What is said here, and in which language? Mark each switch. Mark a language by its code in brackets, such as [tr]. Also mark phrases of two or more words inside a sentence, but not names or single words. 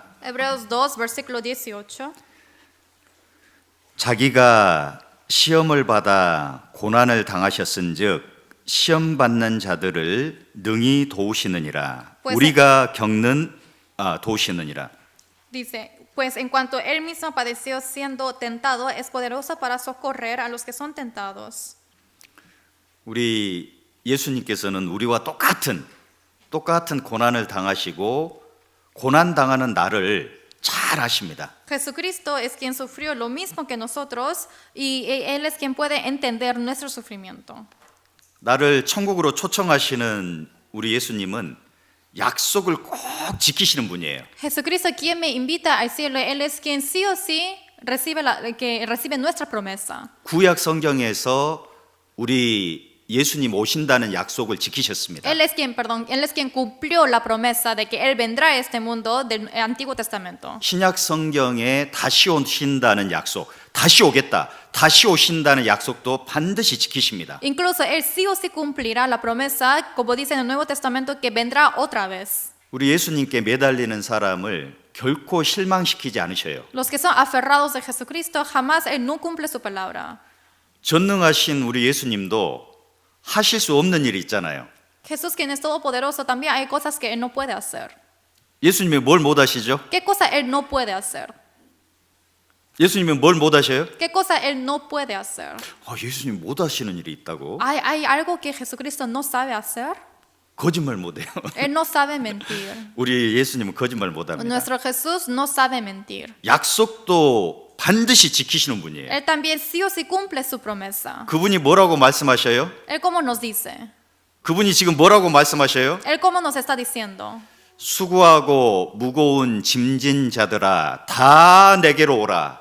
[es] Hebreos 2, versículo 18. [ko] 자기가 시험을 받아 고난을 당하셨은즉 시험 받는 자들을 능히 도우시느니라. 우리가 겪는 도우시느니라. [es] Dice, pues en cuanto él mismo padeció siendo tentado, es poderoso para socorrer a los que son tentados. [ko] 우리 예수님께서는 우리와 똑같은 고난을 당하시고 고난 당하는 나를 잘 아십니다. [es] Jesucristo es quien sufrió lo mismo que nosotros y él es quien puede entender nuestro sufrimiento. [ko] 나를 천국으로 초청하시는 우리 예수님은 약속을 꼭 지키시는 분이에요. [es] Jesucristo quien me invita al cielo, él es quien sí o sí recibe nuestra promesa. [ko] 구약 성경에서 우리 예수님 오신다는 약속을 지키셨습니다. [es] Él es quien cumplió la promesa de que él vendrá a este mundo del Antiguo Testamento. [ko] 신약 성경에 다시 오신다는 약속, 다시 오신다는 약속도 반드시 지키십니다. [es] Incluso él sí o sí cumplirá la promesa, como dice en el Nuevo Testamento, que vendrá otra vez. [ko] 우리 예수님께 매달리는 사람을 결코 실망시키지 않으셔요. [es] Los que son aferrados de Jesucristo, jamás él no cumple su palabra. [ko] 전능하신 우리 예수님도 하실 수 없는 일이 있잖아요. [es] Jesús, quien es todopoderoso, también hay cosas que él no puede hacer. [ko] 예수님이 뭘 못 하시죠? [es] ¿Qué cosa él no puede hacer? [ko] 예수님은 뭘 못 하셔요? [es] ¿Qué cosa él no puede hacer? [ko] 예수님 못 하시는 일이 있다고? [es] ¿Hay algo que Jesucristo no sabe hacer? [ko] 거짓말 못 해요. [es] Él no sabe mentir. [ko] 우리 예수님은 거짓말 못 합니다. [es] Nuestro Jesús no sabe mentir. [ko] 약속도 반드시 지키시는 분이에요. [es] Él también sí o sí cumple su promesa. [ko] 그분이 뭐라고 말씀하셔요? [es] Él cómo nos dice. [ko] 그분이 지금 뭐라고 말씀하셔요? [es] Él cómo nos está diciendo. [ko] 수고하고 무거운 짐진 자들아 다 내게로 오라.